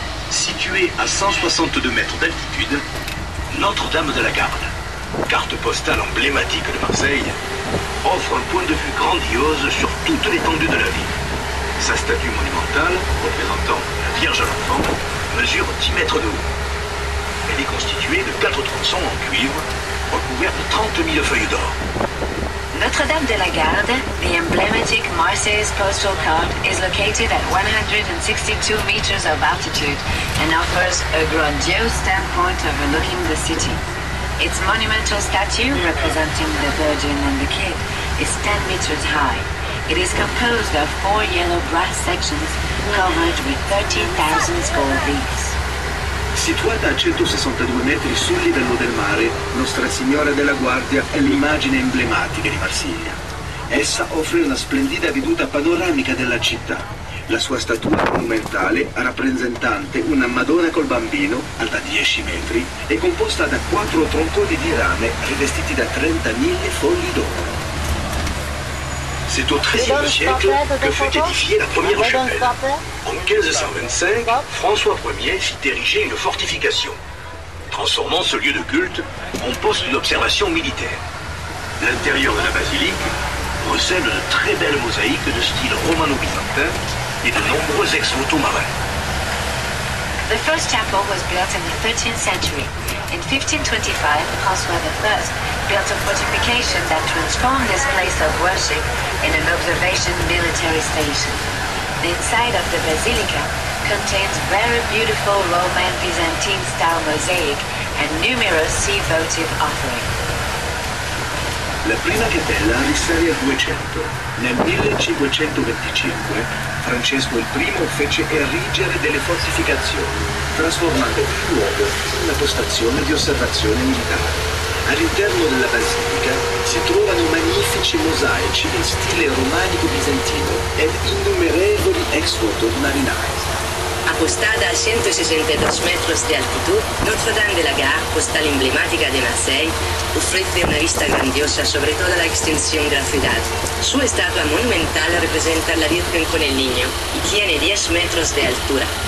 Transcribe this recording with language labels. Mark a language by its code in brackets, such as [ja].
[fr] Située à 162 mètres d'altitude, Notre-Dame de la Garde, carte postale emblématique de Marseille, offre un point de vue grandiose sur toute l'étendue de la ville. Sa statue monumentale, représentant la Vierge à l'Enfant, mesure 10 mètres de haut. Elle est constituée de 4 tronçons en cuivre, recouvert de 30 000 feuilles d'or. [en] Notre-Dame de la Garde, the emblematic Marseillaise postal card, is located at 162 meters of altitude and offers a grandiose standpoint overlooking the city. Its monumental statue, representing the Virgin and the Kid, is 10 meters high. It is composed of 4 yellow brass sections covered with 13,000 gold leaves. [it] Situata a 162 metri sul livello del mare, Nostra Signora della Guardia è l'immagine emblematica di Marsiglia. Essa offre una splendida veduta panoramica della città. La sua statua monumentale, rappresentante una Madonna col bambino, alta 10 metri, è composta da 4 tronconi di rame rivestiti da 30.000 fogli d'oro. [fr] C'est au XIIIe siècle que fut édifiée la première chapelle. En 1525, François Ier fit ériger une fortification, transformant ce lieu de culte en poste d'observation militaire. L'intérieur de la basilique recèle de très belles mosaïques de style romano-byzantin et de nombreux ex-voto marins. [en] The first chapel was built in the 13th century. In 1525, François I built a fortification that transformed this place of worship in an observation military station. The inside of the basilica contains very beautiful Roman Byzantine style mosaic and numerous sea votive offerings. [it] La prima cappella risale al 200. Nel 1525 Francesco I fece erigere delle fortificazioni, trasformando il luogo in una postazione di osservazione militare. All'interno della basilica si trovano magnifici mosaici in stile romanico-bizantino ed innumerevoli ex-voto marinai. [es] Acostada a 162 metros de altitud, Notre-Dame de la Garde, postal emblemática de Marseille, ofrece una vista grandiosa sobre toda la extensión de la ciudad. Su estatua monumental representa a la Virgen con el Niño y tiene 10 metros de altura.